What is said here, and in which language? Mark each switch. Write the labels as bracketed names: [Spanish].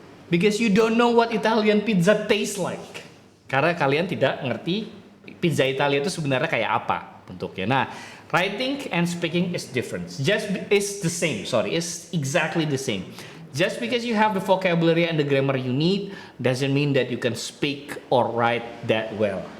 [English] Because you don't know what Italian pizza tastes like. [Indonesian] Karena kalian tidak ngerti pizza Italia itu sebenarnya kayak apa bentuknya. [English] Nah, writing and speaking is different. It's exactly the same. Just because you have the vocabulary and the grammar you need doesn't mean that you can speak or write that well.